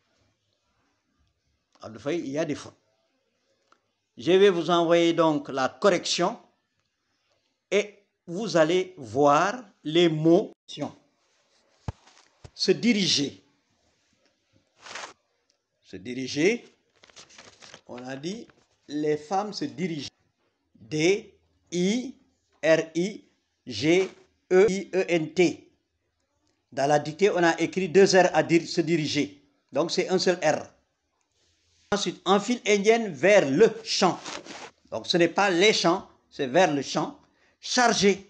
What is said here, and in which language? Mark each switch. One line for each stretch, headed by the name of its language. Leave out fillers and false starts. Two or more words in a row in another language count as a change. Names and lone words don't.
French: Abdou Faye, il y a des fautes. Je vais vous envoyer donc la correction et vous allez voir les mots. Se diriger. Se diriger, on a dit les femmes se dirigent. D-I-R-I-G-E-I-E-N-T. Dans la dictée, on a écrit 2 R à dire se diriger. Donc c'est un seul R. Ensuite, en file indienne vers le champ. Donc ce n'est pas les champs, c'est vers le champ. Chargé.